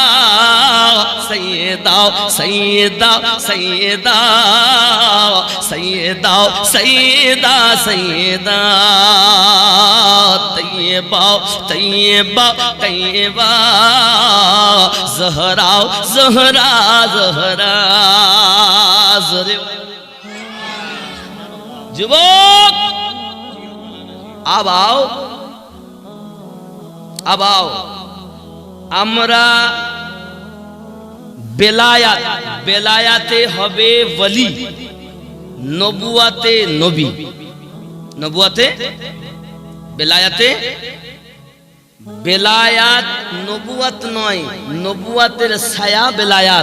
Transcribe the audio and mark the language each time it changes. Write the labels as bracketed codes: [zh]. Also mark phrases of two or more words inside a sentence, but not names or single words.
[ur] سیدہ سیدہ سیدہ سیدہ سیدہ سیدہ، طیبہ طیبہ طیبہ، زہرا زہرا زہرا، যুবক اب آؤ اب آؤ، [bn] আমরা বেলায়াতে হবে ওলি, নবুয়াতে নবী, নবুয়াতে বেলায়াতে, বেলায়াত নবুয়াত নয়, নবুয়াতের ছায়া বেলায়াত।